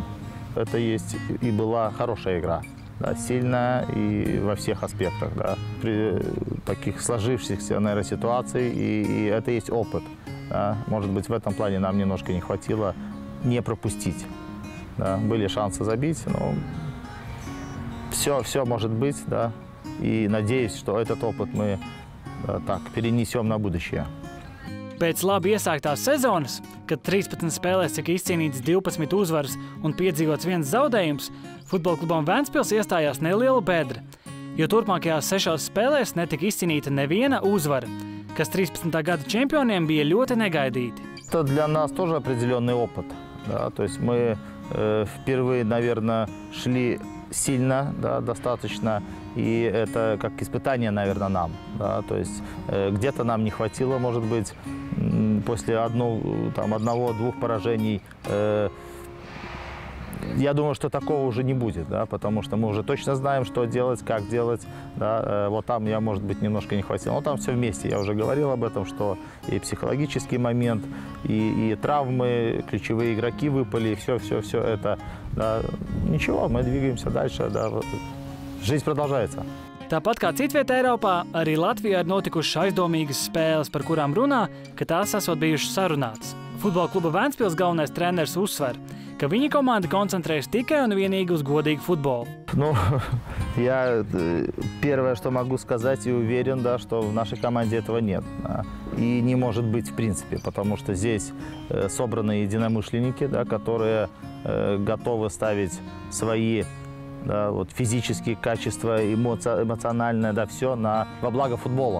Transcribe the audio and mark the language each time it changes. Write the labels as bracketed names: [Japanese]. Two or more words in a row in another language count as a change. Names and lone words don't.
[Russian] Это есть и была хорошая игра. Да, сильная и во всех аспектах, да, при таких сложившихся, наверное, ситуациях, и это есть опыт. Да. Может быть, в этом плане нам немножко не хватило не пропустить. Да. Были шансы забить, но все может быть, да, и надеюсь, что этот опыт мы так перенесем на будущее. [Latvian] Pēc labi iesāktās sezonas, kad 13 spēlēs tika izcīnītas 12 uzvaras un piedzīvots 1 zaudējums, futbola klubam Ventspils iestājās neliela bedra, jo turpmākajās 6 spēlēs netika izcīnīta neviena uzvara, kas 13. gada čempioniem bija ļoti negaidīti. [Russian] Это для нас тоже определенный опыт. Да? То есть мы впервые, наверное, шли сильно, да, достаточно, и это как испытание, наверное, нам. Да? То есть где-то нам не хватило, может быть, после 1-2 поражений. Я думаю, что такого уже не будет, да, потому что мы уже точно знаем, что делать, как делать. Да. Вот там я, может быть, немножко не хватило. Но там все вместе. Я уже говорил об этом, что и психологический момент, и травмы, ключевые игроки выпали, все это. Да. Ничего, мы двигаемся дальше. Да. Жизнь продолжается. [Latvian] Tāpat kā citvieta Eiropā, arī Latvijā ir notikušas aizdomīgas spēles, par kurām runā, ka tās esot bijušas sarunātas. Futbola kluba Ventspils galvenais treneris uzsver, ka viņa komanda koncentrējas tikai un vienīgi uz godīgu futbolu. [Russian] Ну, я первое, что могу сказать, и уверен, да, что в нашей команде этого нет. Да, и не может быть в принципе, потому что здесь собраны единомышленники, да, которые готовы ставить свои, да, вот, физические качества, эмоциональное, да, все во благо футбола.